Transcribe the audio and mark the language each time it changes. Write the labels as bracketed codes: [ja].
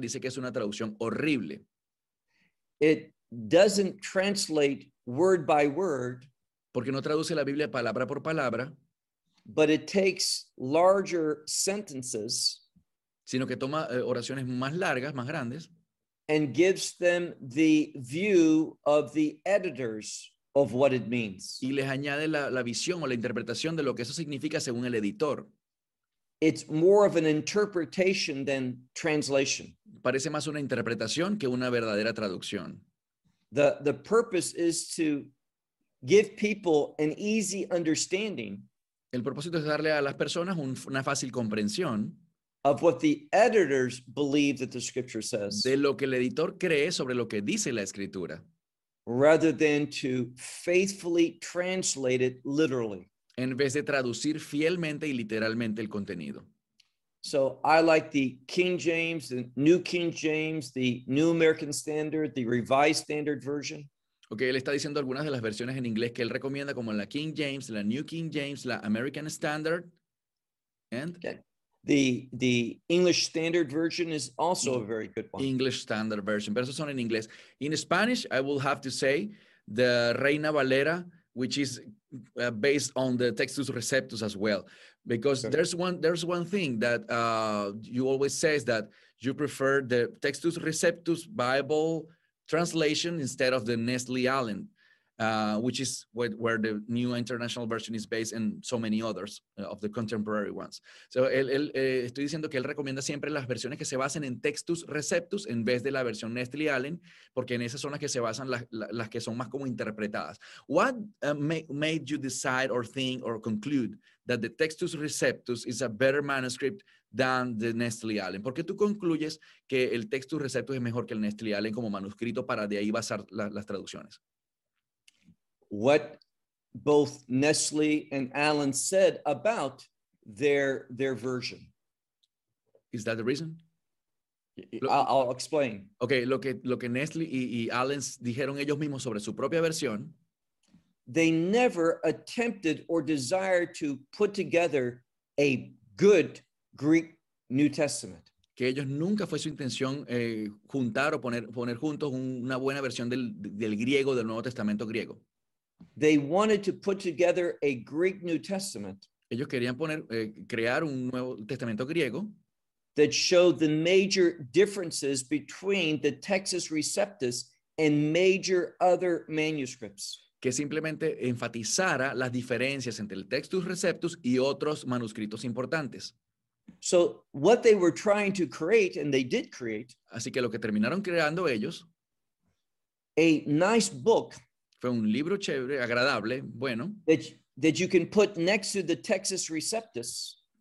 [es] Dice que es una traducción horrible. [en] It doesn't translate word by word. [es] Porque no traduce la Biblia palabra por palabra. [en] But it takes larger sentences, [es] sino que toma oraciones más largas, más grandes, [en] and gives them the view of the editors of what it means. [es] Y les añade la visión o la interpretación de lo que eso significa según el editor. [en] It's more of an interpretation than translation. [es] Parece más una interpretación que una verdadera traducción. [en] The purpose is to give people an easy understanding. [es] El propósito es darle a las personas una fácil comprensión [en] of what the editors believe that the scripture says, [es] de lo que el editor cree sobre lo que dice la escritura, [en] rather than to faithfully translate it literally, [es] en vez de traducir fielmente y literalmente el contenido. [en] So I like the King James, the New King James, the New American Standard, the Revised Standard Version. [es] Okay, él está diciendo algunas de las versiones en inglés que él recomienda, como la King James, la New King James, la American Standard, [en] and okay. The English Standard Version is also a very good one. [es] English Standard Version, pero esos son en inglés. [en] In Spanish, I will have to say the Reina Valera, which is based on the Textus Receptus as well, because okay. there's one thing that you always say is that you prefer the Textus Receptus Bible translation instead of the Nestle Allen, which is where the New International Version is based, and so many others of the contemporary ones. [es] So, estoy diciendo que él recomienda siempre las versiones que se basen en Textus Receptus en vez de la versión Nestle Allen, porque en esas son las que se basan las que son más como interpretadas. [en] What made you decide or think or conclude that the Textus Receptus is a better manuscript than the Nestle Allen? [es] ¿Por qué tú concluyes que el Textus Receptus es mejor que el Nestle Allen como manuscrito para de ahí basar las traducciones? [en] What both Nestle and Allen said about their version. Is that the reason? I'll explain. [es] Okay, lo que Nestle y Allen dijeron ellos mismos sobre su propia versión. [en] They never attempted or desired to put together a good Greek New Testament. [es] Que ellos nunca fue su intención juntar o poner juntos una buena versión del griego, del Nuevo Testamento griego. [en] They wanted to put together a Greek New Testament. [es] Ellos querían crear un Nuevo Testamento griego. [en] That showed the major differences between the Textus Receptus and major other manuscripts. [es] Que simplemente enfatizara las diferencias entre el Textus Receptus y otros manuscritos importantes. [en] So what they were trying to create, and they did create, [es] así que lo que terminaron creando ellos, [en] a nice book, [es] fue un libro chévere, agradable, bueno, [en] that you can put next to the Textus Receptus,